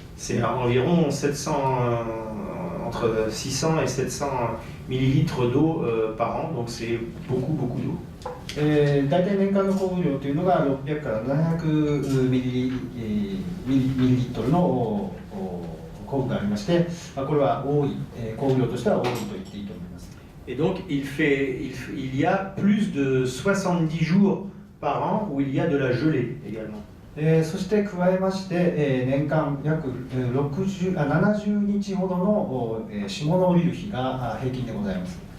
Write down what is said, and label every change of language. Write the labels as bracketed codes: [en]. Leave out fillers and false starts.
[fr] C'est environ 700, entre 600 et 700 millilitres d'eau par an, donc c'est beaucoup d'eau. [ja] 大体年間の降雨量というのが600から700ミリリットルの降雨がありまして、これは多い、降雨量としては多いと言っていいと思います。 [fr] Et donc il y a plus de 70 jours par an où il y a de la gelée également. [ja] そして加えまして、年間約70日ほどの霜の降りる日が平均でございます。